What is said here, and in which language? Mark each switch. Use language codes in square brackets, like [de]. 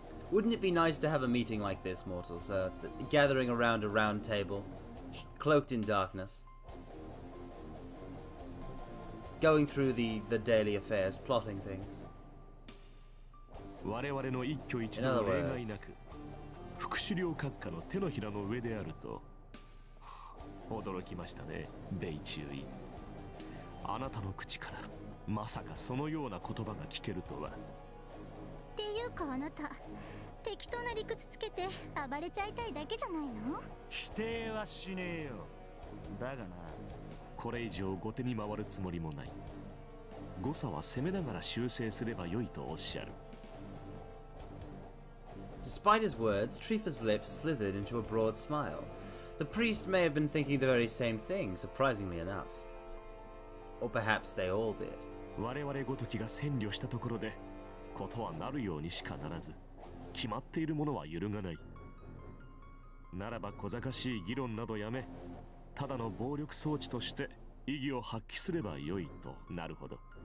[en] Wouldn't it be nice to have a meeting like this, mortals? Gathering around a round table, cloaked in darkness. Going through the daily affairs, plotting things. In other words, [ja] 副首領閣下の手のひらの上であると驚きましたね、米中尉。あなたの口からまさかそのような言葉が聞けるとは。っていうかあなた、適当な理屈つけて暴れちゃいたいだけじゃないの？否定はしねえよ。だがな、これ以上後手に回るつもりもない。誤差は攻めながら修正すればよいとおっしゃる。 [en] Despite his words, Trifa's lips slithered into a broad smile. The priest may have been thinking the very same thing, surprisingly enough. Or perhaps they all did. [ja] 我々ごときが占領したところで、ことはなるようにしかならず、決まっているものは揺るがない。ならば小賢しい議論などやめ、ただの暴力装置として意義を発揮すればよいと。なるほど。